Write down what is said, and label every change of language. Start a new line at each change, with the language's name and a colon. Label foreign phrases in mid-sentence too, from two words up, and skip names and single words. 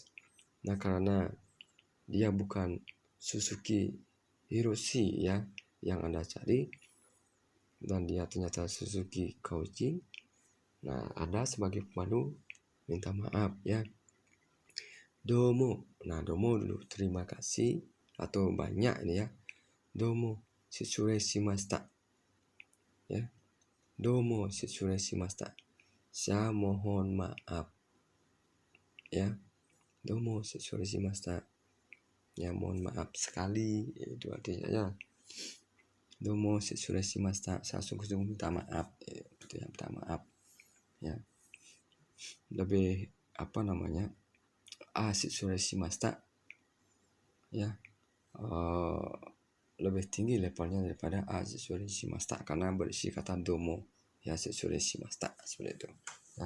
Indonesian: Nah, karena dia bukan Suzuki Hiroshi ya yang Anda cari, dan dia ternyata Suzuki Kauchi. Nah, Anda sebagai pemandu minta maaf ya. Domo. Nah, domo dulu, terima kasih atau banyak ini ya.
Japanese: どうも失礼しました.
Indonesian: Ya.
Japanese: どうも失礼しました.
Indonesian: Saya mohon maaf. Ya.
Japanese: どうも失礼しました.
Indonesian: Ya, mohon maaf sekali. Itu artinya ya.
Japanese: どうも失礼しました.
Indonesian: Saya sungguh-sungguh minta maaf. Itu yang minta maaf. ya. Lebih apa namanya, a shimashita ya, lebih tinggi levelnya daripada a shimashita karena berisi kata domo ya, shimashita seperti itu ya.